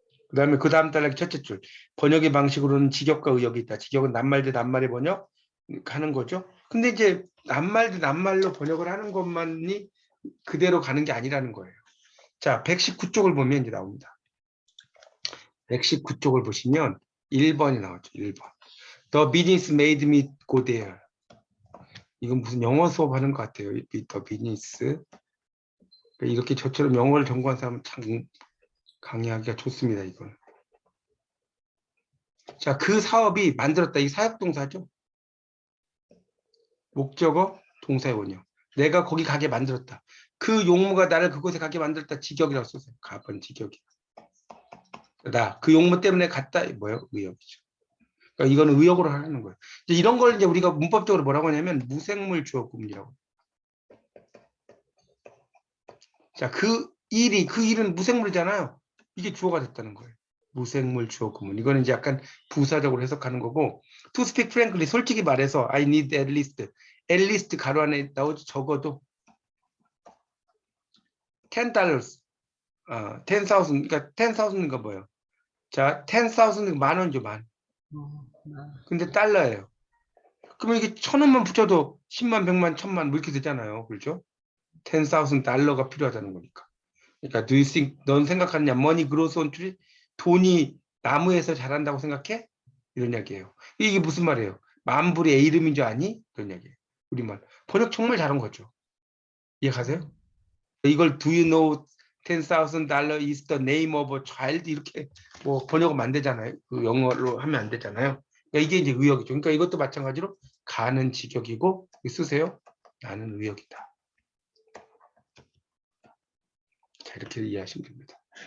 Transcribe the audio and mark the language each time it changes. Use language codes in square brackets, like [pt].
[ko] 그 다음에 그 다음 단락의 첫째 줄. 번역의 방식으로는 직역과 의역이 있다. 직역은 낱말 대 낱말의 번역하는 거죠. 근데 이제 낱말 대 낱말로 번역을 하는 것만이 그대로 가는 게 아니라는 거예요. 자, 119쪽을 보면 이제 나옵니다. 119쪽을 보시면 1번이 나오죠. 1번. [en] The business made me go there. [ko] 이건 무슨 영어 수업 하는 것 같아요. [en] The business. [ko] 이렇게 저처럼 영어를 전공한 사람은 참 강의하기가 좋습니다. 이건. 자, 그 사업이 만들었다. 이 사역동사죠. 목적어, 동사의 원형. 내가 거기 가게 만들었다. 그 용무가 나를 그곳에 가게 만들었다. 직역이라고 써서 가번 직역이. 그 용무 때문에 갔다. 뭐예요? 의역이죠. 그러니까 이거는 의역으로 하는 거예요. 이런 걸 이제 우리가 문법적으로 뭐라고 하냐면 무생물 주어 구문이라고. 자, 그 일은 무생물이잖아요. 이게 주어가 됐다는 거예요. 무생물 주어 구문. 이거는 이제 약간 부사적으로 해석하는 거고. [en] To speak frankly, [ko] 솔직히 말해서 [en] I need at least [ko] 가로 안에 나오죠. 적어도 $10. 10,000. 그러니까 10,000가 뭐예요? 자, 10,000은 만 원이죠, 만. 근데 달러예요. 그러면 이게 1,000원만 붙여도 10만, 100만, 1,000만 뭐 이렇게 되잖아요. 그렇죠? 10,000달러가 필요하다는 거니까. 그러니까 [en] do you think, [ko] 넌 생각하느냐? [en] money grows on tree? [ko] 돈이 나무에서 자란다고 생각해? 이런 이야기예요. 이게 무슨 말이에요? 만불의 애 이름인 줄 아니? 그런 이야기예요. 우리말. 번역 정말 잘한 거죠. 이해가세요? 이걸 [en] do you know $10,000 is the name of a child? [ko] 이렇게 뭐 번역은 안 되잖아요. 그 영어로 하면 안 되잖아요. 그러니까 이게 이제 의역이죠. 그러니까 이것도 마찬가지로 가는 직역이고 쓰세요. 나는 의역이다. 자, 이렇게 이해하시면 됩니다.